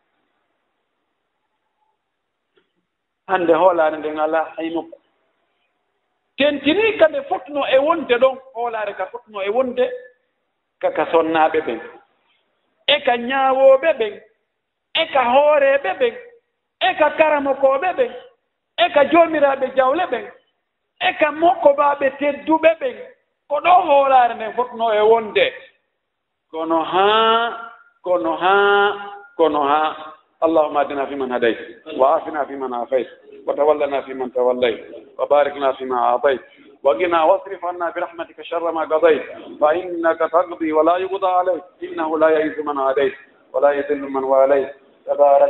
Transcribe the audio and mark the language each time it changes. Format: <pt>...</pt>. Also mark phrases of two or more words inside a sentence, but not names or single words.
<ff>hande hoolare nden ala hay nokku tentini kade fotno e wonde ɗon hoolare ka fotno e wonde kaka sonnaɓe ɓen e ka ñaawoɓe ɓen e ka hooreɓe ɓen e ka karamokoɓe ɓen e ka joomiraɓe jawle ɓen e ka mokkobaɓe tedduɓe ɓen ko ɗo hoolare nden fotno e wonde kono</ff> <ar>ha اللهم اهدنا فيمن هديت وعافنا فيمن عافيت وتولنا فيمن توليت وبارك لنا فيما اعطيت وقنا واصرف عنا برحمتك شر ما قضيت فانك تقضي ولا يقضى عليك انه لا يعز من عاديت ولا يذل من واليت تبارك</ar>